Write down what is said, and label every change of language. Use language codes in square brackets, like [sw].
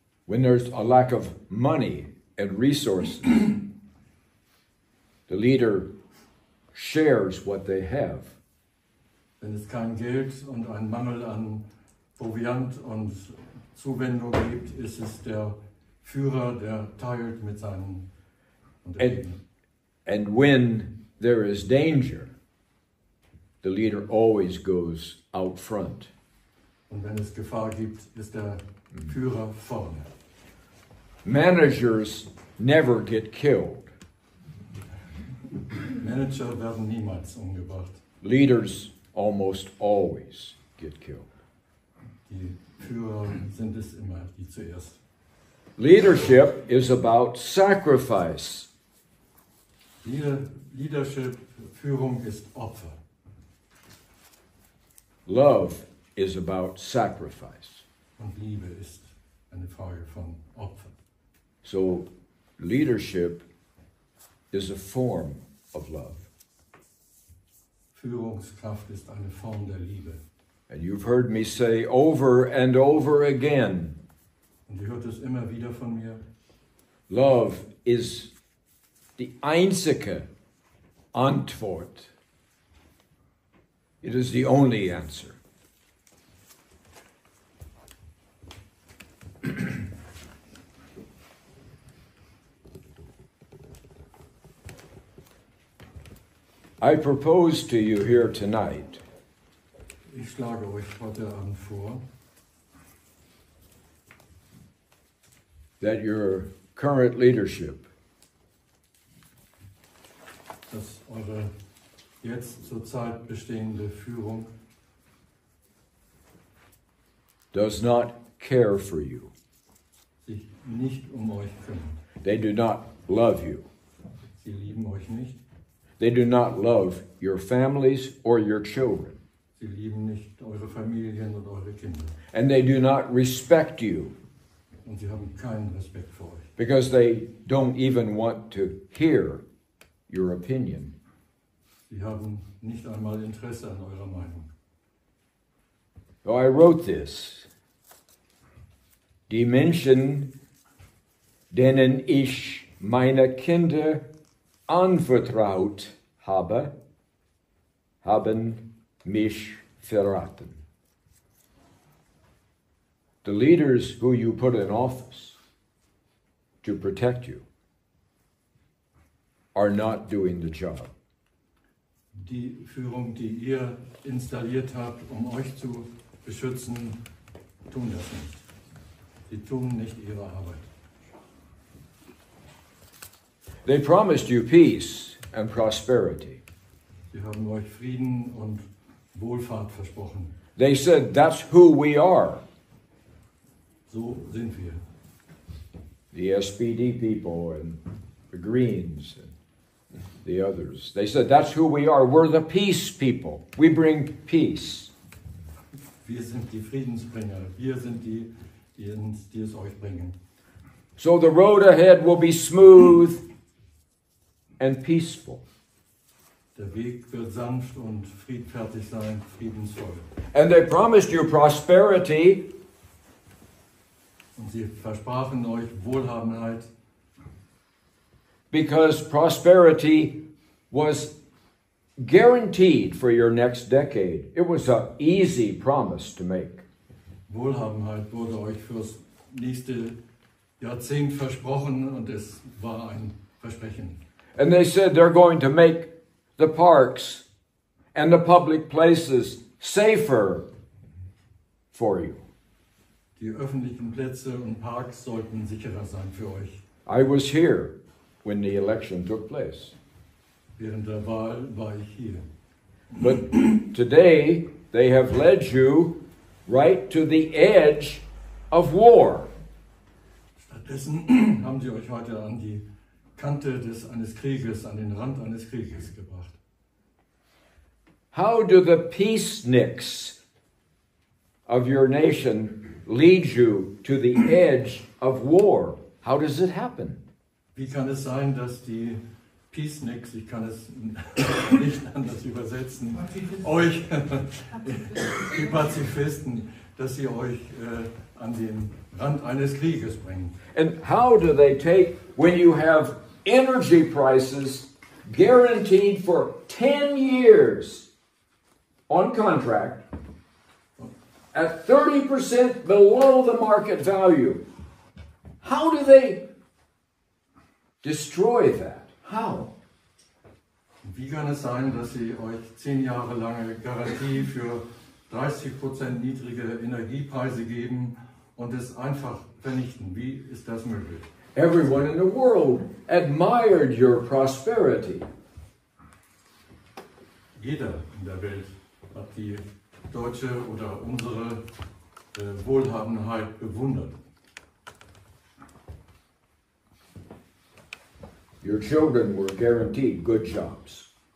[en] When there's a lack of money and resources, the leader shares what they have. [de] Wenn es kein Geld und einen Mangel an Proviant und Zuwendung gibt, ist es der Führer, der teilt mit seinen Untergebenen. [en] And when there is danger, the leader always goes out front. [de] Und wenn es Gefahr gibt, ist der Führer vorne. [en] Managers never get killed. [de] Manager werden niemals umgebracht. [en] Leaders almost always get killed. [de] Die Führer sind es immer, die zuerst. [en] Leadership is about sacrifice. [de] Leadership, Führung ist Opfer. [en] Love is about sacrifice. [de] Und Liebe ist eine Frage von Opfer. [en] So leadership is a form of love. [de] Führungskraft ist eine Form der Liebe. [en] And you've heard me say over and over again, [de] Und ihr hört es immer wieder von mir. [en] love is [de] die einzige Antwort. [en] It is the only answer. I propose to you here tonight [de] Ich schlage euch heute Abend vor, [en] that your current leadership [de] dass eure jetzt zurzeit bestehende Führung [en] does not care for you. [de] sich nicht euch kümmert. [en] They do not love you. [de] Sie lieben euch nicht. [en] They do not love your families or your children. [de] Sie lieben nicht eure Familien und eure Kinder. [en] And they do not respect you [de] Und sie haben keinen Respekt vor euch. [en] because they don't even want to hear your opinion. [de] Sie haben nicht einmal Interesse an eurer Meinung. [en] So I wrote this. [de] Die Menschen, denen ich meine Kinder anvertraut habe, haben mich verraten. [en] The leaders who you put in office to protect you are not doing the job. [de] Die Führung, die ihr installiert habt, euch zu beschützen, tun das nicht. Sie tun nicht ihre Arbeit. [en] They promised you peace and prosperity. [de] Sie haben euch Frieden und Wohlfahrt versprochen. [en] They said that's who we are. [de] So sind wir. [en] The SPD people and the Greens and the others. They said that's who we are. We're the peace people. We bring peace. [de] Wir sind die Friedensbringer. Wir sind die es euch bringen. [en] So the road ahead will be smooth and peaceful. [de] Der Weg wird sanft und friedfertig sein, friedensvoll. [en] And they promised you prosperity. [de] Und sie versprachen euch Wohlhabenheit, [en] because prosperity was guaranteed for your next decade. It was an easy promise to make. [de] Wohlhabenheit wurde euch fürs nächste Jahrzehnt versprochen und es war ein Versprechen. [en] And they said they're going to make the parks and the public places safer for you. [de] Die öffentlichen Plätze und Parks sollten sicherer sein für euch. [en] I was here when the election took place. [de] Während der Wahl war ich hier. [en] But today they have led you right to the edge of war. [de] Stattdessen haben sie euch heute an die Kante eines Krieges, an den Rand eines Krieges gebracht. [en] How do the peaceniks of your nation lead you to the edge of war? How does it happen? [de] Wie kann es sein, dass die Peaceniks, ich kann es nicht anders übersetzen, euch, die Pazifisten, dass sie euch an den Rand eines Krieges bringen? [en] And how do they take, when you have energy prices guaranteed for 10 years on contract at 30% below the market value, how do they destroy that? How? [de] Wie kann es sein, dass sie euch 10 Jahre lange Garantie für 30% niedrige Energiepreise geben und es einfach vernichten? Wie ist das möglich? [en] Everyone in the world admired your prosperity. [de] Jeder in der Welt hat die deutsche oder unsere Wohlhabenheit bewundert. [en] Your children were guaranteed good jobs.